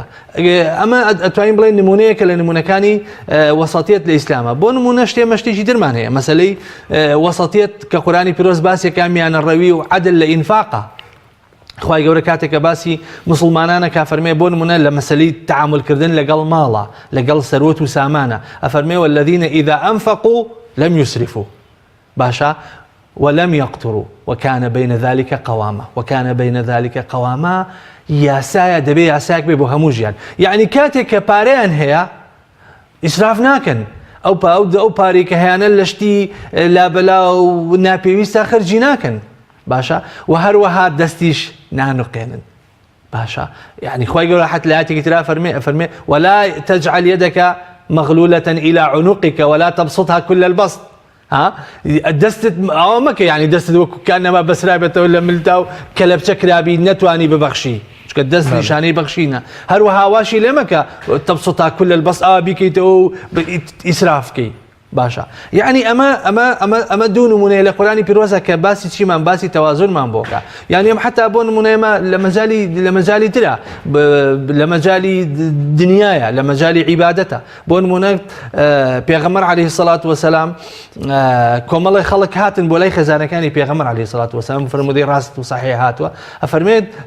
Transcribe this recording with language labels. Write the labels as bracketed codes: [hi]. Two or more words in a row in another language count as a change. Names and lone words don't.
[ckb] ئەمە ئەتوانین بڵێن نمونەیەکە لە نمونەکانی وەسەطیەت لە ئیسلامە. بۆ نمونە شتێکی درمان هەیە مەسەلەی وەسەطیەت کە قورئانی پیرۆز باسێکە میانەڕەوی و عەدل لە ئینفاقە خوای گەورە کاتێکە باسی مسلمانانە کا فەرمێ بۆ نمونە لە مەسەلەی تعاملکردن لەگەڵ ماڵە لەگەڵ سەروەت و سامانە ئەفەرمێ [ar] والذین إذا أنفقوا لم يسرفوا [ckb] باشا [ar] ولم يقتروا وكان بين ذلك [ckb] قواما یاسایە دەبێ یاسایەک بێ بۆ هەموو ژیان یعنی کاتێک کە پارەیان هەیە ئیسراف ناکەن ئەو پارەی کە هەیەە لە شتی لابەلا و ناپێویستە خەرجی ناکەن باشە و هەروەها دەستیش نانوقێنن باشە یعنی خوای گەورە حەت لە ئاەتێکی ترا فەرمێ [ar] ولا تجعل يدك مغلولة إلى عنقك ولا تبسطها كل البسط [ckb] ها دەستت ئەوە مەکە یعنی دەستت وەکو کانەما بەسرابێتەوە لە ملتا و کەلەپچە کرابی نەتوانی ببەخشی چکە دەست نیشانەی بەخشینە هەروەها واشی لێ مەکە [ar] تەبسطها كل البسط [ckb] ئاوا بیکەیتەوە و ئیسرافکەی باشە یعنی ئەمە دوو نمونەیە لە قورآنی پیرۆزە کە باسی چیمان باسی تەوازنمان بۆکە یعنی ئەم حتا بۆ نمونەیەمە لە مەجالی ترە لە مەجالی دنیایە لە مەجالی عیبادەتە بۆ نمونە پێغەمبەر [ar] عەلەیهی السەڵات وەسەلام [ckb] کۆمەڵی خەڵک هاتن بۆ لای خێزانەکانی پێغەمبەر [ar] عەلەیهی السەڵات وەسەلام [ckb] فرمودەی ڕاست و صحیح هاتووە ئەفەرمێت